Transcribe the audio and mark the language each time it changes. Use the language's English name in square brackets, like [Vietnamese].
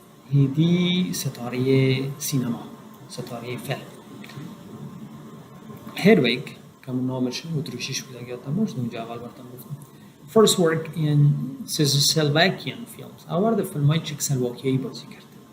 [Persian] هیدی ستاره سینما، ستاره فیلم. هدویگ که نامش اتریشیش بود اگه یادتان باشه اونجا اول براتون گفتم. [English] First work in Czechoslovakian films. [Persian] آورد فیلم های چکسلواکیایی بازی کرد.